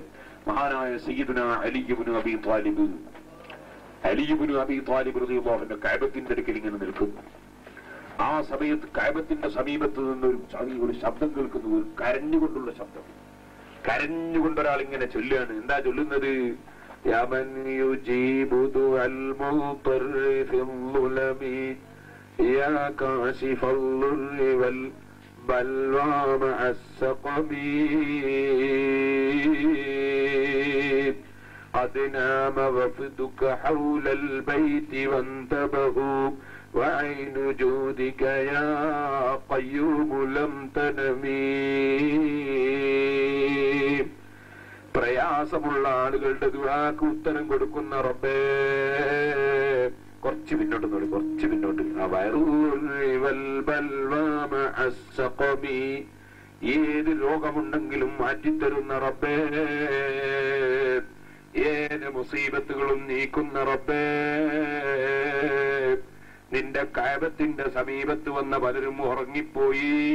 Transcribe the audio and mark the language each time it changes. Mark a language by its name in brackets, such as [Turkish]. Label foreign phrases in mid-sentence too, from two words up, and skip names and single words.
[Malayalam] മഹാനായ സയ്യിദുനാ അലി ഇബ്നു അബീ ത്വാലിബ് [Arabic] رضي الله عنه [Malayalam] കഅബത്തിന്റെ അടുക്കൽ ഇങ്ങനെ നിൽക്കുന്നു. ആ സമയത്ത് കഅബത്തിന്റെ സമീപത്ത് നിന്ന് ഒരു ശബ്ദം കേൾക്കുന്നു, ഒരു കരഞ്ഞുകൊണ്ടുള്ള ശബ്ദം. കരഞ്ഞുകൊണ്ടൊരാൾ ഇങ്ങനെ ചൊല്ലുകയാണ്. എന്താ ചൊല്ലുന്നത്? [Arabic] يا من يجيب دعاء المضطر في الظلم يا كاشف الضر والبلوى مع السقم قد نام وفدك حول البيت وانتبهوا وعين جودك يا قيوم لم تنمي. [Malayalam] പ്രയാസമുള്ള ആളുകളുടെ ദുആക്ക് ഉത്തരം കൊടുക്കുന്ന റബ്ബേ, കുറച്ച് പിന്നോട്ട് നോടി, കുറച്ച് പിന്നോട്ട്. ഏത് രോഗമുണ്ടെങ്കിലും മാറ്റിത്തരുന്ന റബ്ബേ, ഏത് മുസീബത്തുകളും നീക്കുന്ന റബ്ബേ, നിന്റെ കഅബത്തിന്റെ സമീപത്ത് വന്ന പലരും ഉറങ്ങിപ്പോയി.